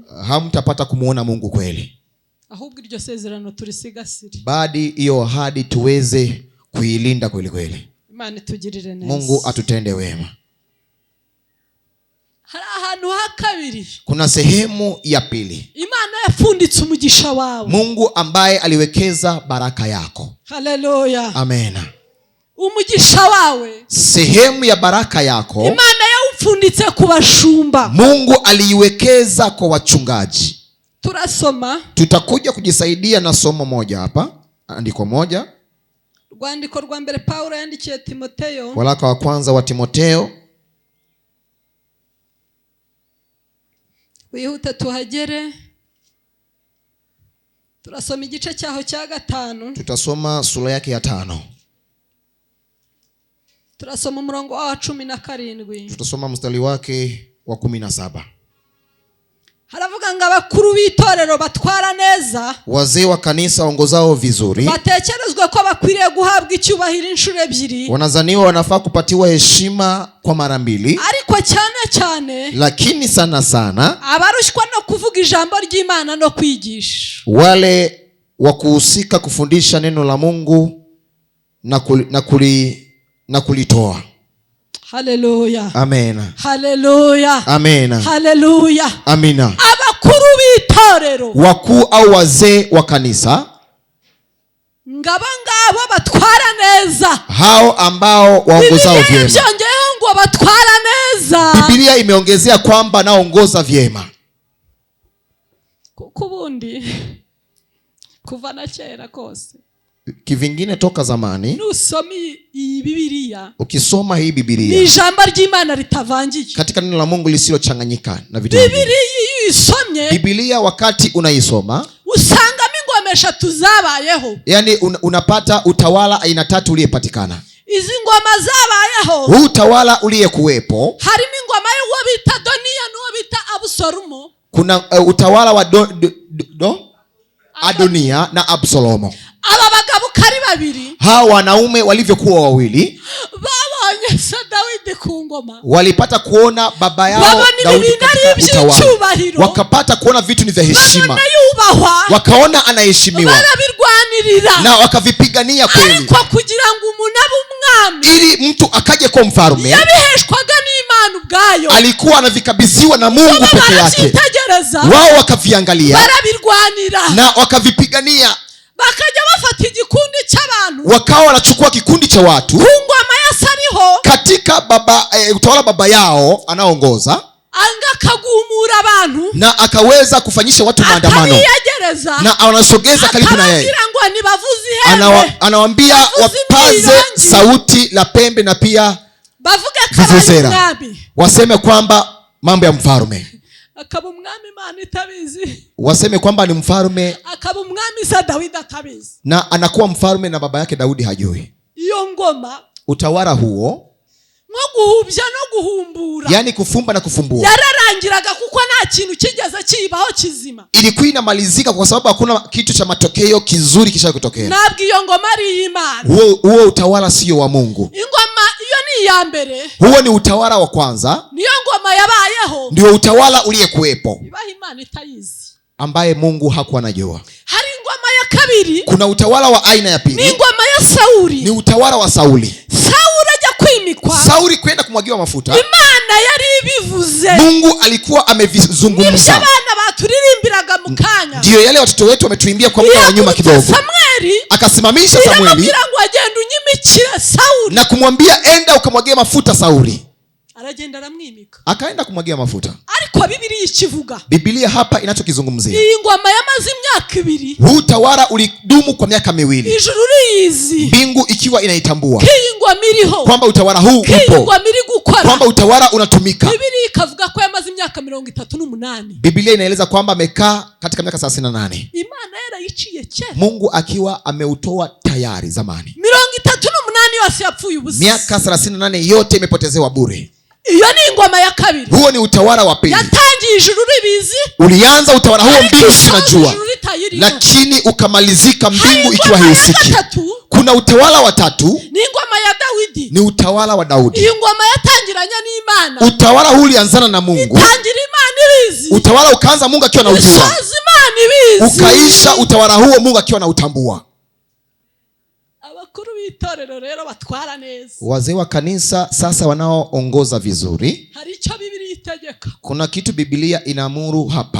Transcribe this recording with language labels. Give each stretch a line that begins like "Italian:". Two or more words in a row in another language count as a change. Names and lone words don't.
Swahili: hamtapata kumuona Mungu kweli.
Kinyarwanda: Ahubwo iryo sezerano turisigasire,
Swahili: badi hiyo ahadi tuweze kuilinda kweli kweli.
Kinyarwanda: Imana tugirire neza,
Swahili: Mungu atutende wema.
Kinyarwanda: Hari ahantu ha kabiri,
Swahili: kuna sehemu ya pili.
Kinyarwanda: Imana yafunditse umugisha wawe,
Swahili: Mungu ambaye aliwekeza baraka yako. Haleluya, amena.
Kinyarwanda: Umugisha wawe,
Swahili: sehemu ya baraka yako,
Kinyarwanda: Imana yaufunditse ku bashumba.
Swahili: Mungu aliiwekeza kwa wachungaji.
Kinyarwanda: Turasoma,
Swahili: tutakuja kujisaidia na somo moja hapa, andiko moja.
Kinyarwanda: Rwandiko rwa mbere Paulo yandikiye Timotheo,
Swahili: waraka wa kwanza wa Timotheo.
Kinyarwanda: Wihute tuhagere. Turasoma igice cyaho cya 5.
Swahili: Tutasoma sura yake ya 5.
Kinyarwanda: Turasoma umurongo wa 17.
Swahili: Tutasoma mstari wake wa 17.
Kinyarwanda: Haravuga ngo abakuru b'itorero batwara neza,
Swahili: wazee wa kanisa waongozao vizuri,
Kinyarwanda: batekerezwe ko bakwiriye guhabwa icyubahiro inshuro 2.
Swahili: wanazaniwa wanafaa kupatiwa heshima kwa mara 2,
Kinyarwanda: ariko cyane
Swahili: lakini sana
Kinyarwanda: abarushwa no kuvuga ijambo ry'Imana no kwigisha,
Swahili: wale wa kuhusika kufundisha neno la Mungu na kulitoa. Haleluya, amena. Haleluya, amena. Haleluya, amina.
Kinyarwanda: Abakuru b'itorero,
Swahili: wakuu au wazee wa kanisa,
Kinyarwanda: ngabo batwara neza,
Swahili: hao ambao waongozao vyema.
Kinyarwanda: Byongeyeho ngo batwara neza,
Swahili: Biblia imeongezea kwamba naongoza vyema.
Kinyarwanda: Kubundi kuva na kera kose,
Swahili: kivingine toka zamani,
Kinyarwanda: nusomi iyi Biblia,
Swahili: ukisoma hii Biblia,
Kinyarwanda: ni ijambo ry'Imana ritavangiye,
Swahili: katika neno la Mungu lisilochanganyika na vitu vingine.
Kinyarwanda: Biblia isomye,
Swahili: Biblia wakati unaisoma,
Kinyarwanda: usangamo ingoma ingoma eshatu zabayeho.
Swahili: Yani unapata utawala aina tatu uliyepatikana.
Kinyarwanda: Izi ngoma zabayeho,
Swahili: huu utawala uliyekuwepo,
Kinyarwanda: harimo ingoma y'uwo bita Adoniya n'uwo bita Abusalomo.
Swahili: Kuna utawala wa Adoniya na Absalomo.
Kinyarwanda: Aba bagabo kari babiri,
Swahili: hawa wanaume walivyokuwa wawili,
Kinyarwanda: babonye Dawidi ku ngoma,
Swahili: walipata kuona baba yao Daudi katika utawala, wakapata kuona vitu ni vya heshima, wakaona anaheshimiwa na wakavipigania kweli,
Kinyarwanda: kwa kugira ngo umuntu abe umwami,
Swahili: ili mtu akaje kwa mfalme,
Kinyarwanda: yabiheshwaga n'Imana ubwayo,
Swahili: alikuwa anavikabidhiwa na Mungu peke yake. Wao wakaviangalia na wakavipigania,
Kinyarwanda: bakaja bafata igikundi cy'abantu,
Swahili: wakawa wanachukua kikundi cha watu
Kinyarwanda: ku ngoma ya Sariho,
Swahili: katika utawala baba yao anaongoza,
Kinyarwanda: angakagumura abantu
Swahili: na akaweza kufanyisha watu maandamano, na anasogeza karibu na yeye, anawaambia wapaze sauti la pembe na pia vuvuzela, waseme kwamba mambo ya mfalme,
Kinyarwanda: akaba umwami Imana itabizi,
Swahili: waseme kwamba ni mfalme,
Kinyarwanda: akaba umwami za Daudi atabizi,
Swahili: na anakuwa mfalme na baba yake Daudi hajui.
Kinyarwanda: Iyo ngoma,
Swahili: utawala huo,
Kinyarwanda: no guhubya no guhumbura,
Swahili: yani kufumba na kufumbua,
Kinyarwanda: yararangiraga kuko nta kintu kigeze kibaho kizima,
Swahili: ilikuwa inamalizika kwa sababu hakuna kitu cha matokeo kizuri kisha kutokea.
Kinyarwanda: Nabwo iyo ngoma ari Imana,
Swahili: huo utawala sio wa Mungu.
Kinyarwanda: Ingoma iyo ni ya mbere,
Swahili: huo ni utawala wa kwanza,
Kinyarwanda: niyo ngoma yabayeho,
Swahili: ndio utawala uliyekuwepo,
Kinyarwanda: ibaho Imana itayizi,
Swahili: ambaye Mungu hakuwa anajua.
Kinyarwanda: Hari ngoma ya kabiri,
Swahili: kuna utawala wa aina ya pili,
Kinyarwanda: ni ngoma ya Sauli,
Swahili: ni utawala wa Sauli.
Kinyarwanda: Sauli aja kwimikwa,
Swahili: Sauli kwenda kumwagiwa mafuta,
Kinyarwanda: Imana yari ibivuze,
Swahili: Mungu alikuwa amevizungumza,
Kinyarwanda: nibyo abana baturirimbiraga mukanya,
Swahili: ndio yale watoto wetu wametuimbia kwa muda wa nyuma kidogo. Samueli akasimamisha Samueli na kumwambia enda ukamwagia mafuta Sauli.
Kinyarwanda: Aragenda aramwimika,
Swahili: akaenda kumwagia mafuta.
Kinyarwanda: Ariko Biblia ikivuga,
Swahili: Biblia hapa inachokizungumzia,
Kinyarwanda: iyi ngoma yamaze imyaka 2,
Swahili: huu utawala ulidumu kwa miaka 2,
Kinyarwanda: ijuru liizi,
Swahili: mbingu ikiwa inaitambua
Kinyarwanda: iyi ngoma iriho,
Swahili: kwamba utawala huu upo, kwamba utawala unatumika.
Kinyarwanda: Biblia ikavuga ko yamaze imyaka 38.
Swahili: Biblia inaeleza kwamba amekaa katika miaka 38.
Kinyarwanda: Imana yarayiciye kera,
Swahili: Mungu akiwa ameutoa tayari zamani.
Kinyarwanda: 38 yose yapfuye ubusa,
Swahili: miaka 38 yote imepotezewa bure.
Kinyarwanda: Iyo ni ngoma ya kabiri,
Swahili: huo ni utawala wa pili.
Kinyarwanda: Yatangiye ijuru ribizi,
Swahili: ulianza utawala huo mbingu zinajua, lakini ukamalizika mbingu ikiwa haisiki. Kuna utawala wa tatu,
Kinyarwanda: ni ngoma ya Daudi,
Swahili: ni utawala wa Daudi.
Kinyarwanda: Iyo ngoma yatangiranya n'Imana,
Swahili: utawala huu ulianzana na Mungu,
Kinyarwanda: itangira Imana ibizi,
Swahili: utawala ukaanza Mungu akiwa na ujua, ukaisha utawala huo Mungu akiwa na utambua.
Kinyarwanda: Abakuru b'itorero rero batwara neza,
Swahili: wazee wa kanisa sasa wanaoongoza vizuri,
Kinyarwanda: hari icyo Biblia itegeka,
Swahili: kuna kitu Biblia inaamuru hapa.